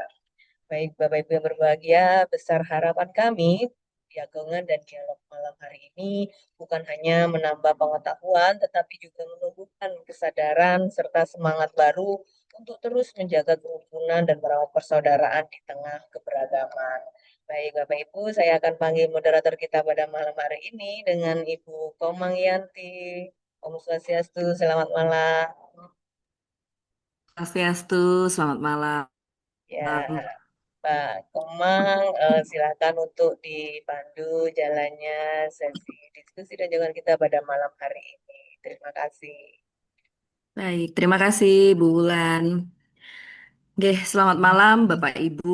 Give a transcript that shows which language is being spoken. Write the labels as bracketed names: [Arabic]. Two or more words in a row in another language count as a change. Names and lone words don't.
[Indonesian] Baik, Bapak Ibu yang berbahagia, besar harapan kami Diagongan dan dialog malam hari ini bukan hanya menambah pengetahuan, tetapi juga menumbuhkan kesadaran serta semangat baru untuk terus menjaga kerukunan dan merawat persaudaraan di tengah keberagaman. Baik, Bapak Ibu, saya akan panggil moderator kita pada malam hari ini dengan Ibu Komang Yanti. [Balinese] Om Swastiastu, [Indonesian] selamat malam. Swastiastu, selamat malam. Ya, Pak Komang, silakan untuk dipandu jalannya sesi diskusi dan jawaban kita pada malam hari ini. Terima kasih. Baik, terima kasih Bu Wulan. Oke, selamat malam Bapak Ibu.